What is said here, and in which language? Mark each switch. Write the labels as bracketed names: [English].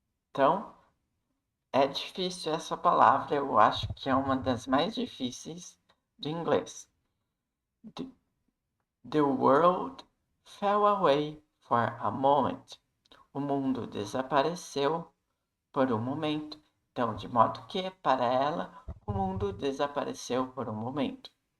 [Portuguese] Então, é difícil essa palavra, eu acho que é uma das mais difíceis do inglês. [English] The world fell away for a moment. [Portuguese] O mundo desapareceu por um momento. Então, de modo que, para ela, o mundo desapareceu por um momento.